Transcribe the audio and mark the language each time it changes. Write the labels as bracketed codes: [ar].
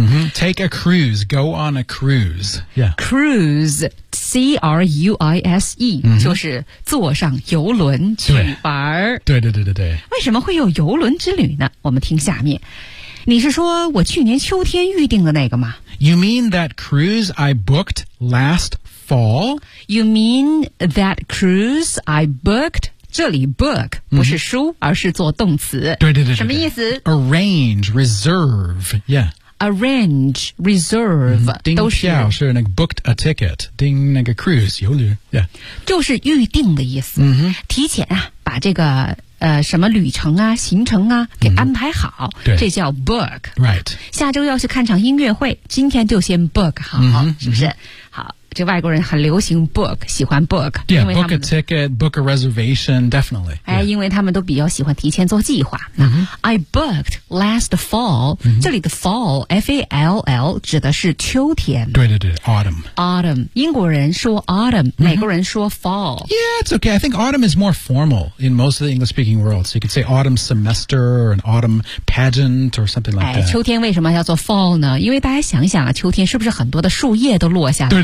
[en] 嗯、Take a cruise, go on a cruise. Yeah, cruise, C R U I S E,、mm-hmm. [zh] 就是坐上游轮去玩儿。对对对对对。为什么会有游轮之旅呢？我们听下面，你是说我去年秋天预定的那个吗 [en] ？You mean that cruise I booked last fall? You mean that cruise I booked? [zh] 这里 book 不是书、mm-hmm. 而是做动词。对对 对, 对。什么意思 [en] ?arrange, reserve, yeah. arrange, reserve, [zh] 订票都是。订票是那个 [en] booked a ticket, [zh] 订那个 cruise, 游旅 yeah. 就是预定的意思。 Mm-hmm. 提前啊把这个什么旅程啊行程啊给安排好。对、mm-hmm.。这叫 book. [en] Right. [zh] 下周要去看场音乐会今天就先 book 好、 mm-hmm. 是不是、mm-hmm. 好。这外国人很流行 book, 喜欢 book. [en] Yeah, book a ticket, book a reservation, definitely.、 [zh] 哎 yeah. 因为他们都比较喜欢提前做计划。 Mm-hmm. [en] I booked last fall,、 [zh] mm-hmm. 这里的 fall, F-A-L-L, 指的是秋天。对对对 ,autumn. Autumn. 英国人说 autumn,、mm-hmm. 美国人说 fall. [en] Yeah, it's okay. I think autumn is more formal in most of the English-speaking world. So you could say autumn semester or an autumn pageant or something like that. [zh] 秋天为什么叫做 fall 呢因为大家想想啊秋天是不是很多的树叶都落下来了